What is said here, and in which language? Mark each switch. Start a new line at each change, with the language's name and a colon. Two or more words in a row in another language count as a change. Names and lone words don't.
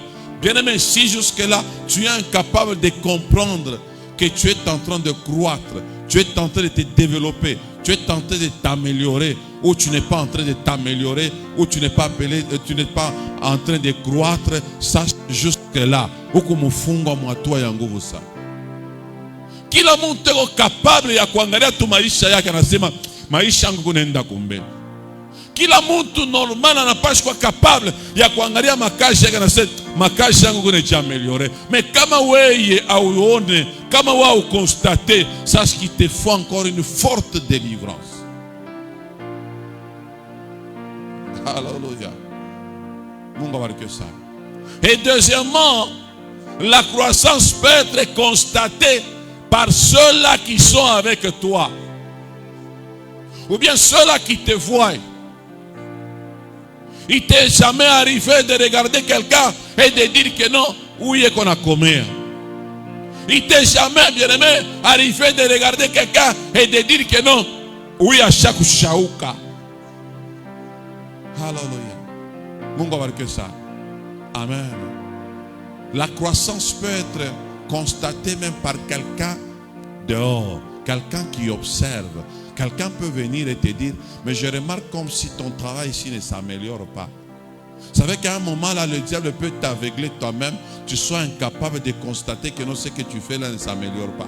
French: Bien-aimé, si jusque-là, tu es incapable de comprendre que tu es en train de croître, tu es en train de te développer, tu es en train de t'améliorer, ou tu n'es pas en train de t'améliorer, ou tu n'es pas en train de croître, sache jusque-là,
Swahili: kila mtu eko capable ya kuangalia tu maisha yake, anasema maisha yangu kunaenda kumbele. Kila mtu normal anapaswa kuwa capable ya kuangalia makazi yake, anasema makazi yangu kunajiameliore.
French: Mais
Swahili: kama wewe auone, kama wewe
French: constate, sache qu'il te faut encore une forte délivrance. Alléluia.
Swahili: Mungu abariki sana.
French: Et deuxièmement, la croissance peut être constatée par ceux-là qui sont avec toi, ou bien ceux-là qui te voient. Il t'est jamais arrivé de regarder quelqu'un et de dire que non, où est qu'on a commis. Il t'est jamais, bien aimé, arrivé de regarder quelqu'un et de dire que non, où est chaque shaouka. Alléluia.
Swahili: Mungu abariki ça.
French: Amen. La croissance peut être constatée même par quelqu'un dehors, quelqu'un qui observe. Quelqu'un peut venir et te dire, mais je remarque comme si ton travail ici ne s'améliore pas. Vous savez qu'à un moment là, le diable peut t'aveugler toi-même, tu sois incapable de constater que non, ce que tu fais là ne s'améliore pas.